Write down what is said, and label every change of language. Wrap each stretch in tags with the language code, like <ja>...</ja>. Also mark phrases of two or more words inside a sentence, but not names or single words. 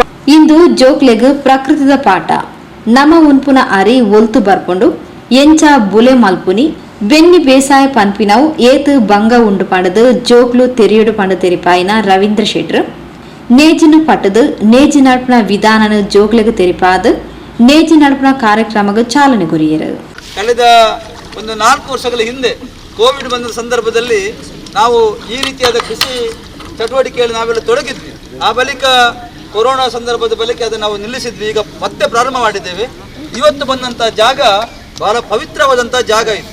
<tcy>ಇಂದು ಜೋಕ್ಲೆಗ್ ಪ್ರಕೃತಿದ ಪಾಠ ನಮ ಉನ್ಪುನ ಅರಿ ಒಲ್ತು ಬರ್ಕೊಂಡು ಎಂಚ ಬುಲೆ ಮಲ್ಪುನಿ ಬೆನ್ನಿ ಬೇಸಾಯ ಪನ್ಪಿನವು ಏತು ಬಂಗ ಉಂಡು ಪಂಡದು ಜೋಕ್ಲು ತೆರಿಯುಡು ಪಂಡ ತೆರಿಪಾಯಿನ ರವೀಂದ್ರ ಶೆಟ್ರು ನೇಜಿನ ಪಟ್ಟದು ನೇಜಿ ನಡ್ಪನ ವಿಧಾನನ ಜೋಕ್ಲೆಗ್ ತೆರಿಪಾದ ನೇಜಿ ನಡ್ಪನ ಕಾರ್ಯಕ್ರಮಗ ಚಾಲನೆ ಗುರಿಯರು.</tcy> <kn>ಕಳೆದ ಒಂದು 4 ವರ್ಷಗಳ ಹಿಂದೆ ಕೋವಿಡ್ ಬಂದ ಸಂದರ್ಭದಲ್ಲಿ ನಾವು ಈ ರೀತಿಯಾದ ಕೃಷಿ ಚಟುವಟಿಕೆಯಲ್ಲಿ ನಾವೆಲ್ಲ ತೊಡಗಿದ್ವಿ. ಆ ಬಳಿಕ ಕೊರೋನಾ ಸಂದರ್ಭದ ಬಳಿಕ ಅದನ್ನು ನಾವು ನಿಲ್ಲಿಸಿದ್ವಿ. ಈಗ ಮತ್ತೆ ಪ್ರಾರಂಭ ಮಾಡಿದ್ದೇವೆ. ಇವತ್ತು ಬಂದಂಥ ಜಾಗ ಬಹಳ ಪವಿತ್ರವಾದಂಥ ಜಾಗ ಇದು.</kn>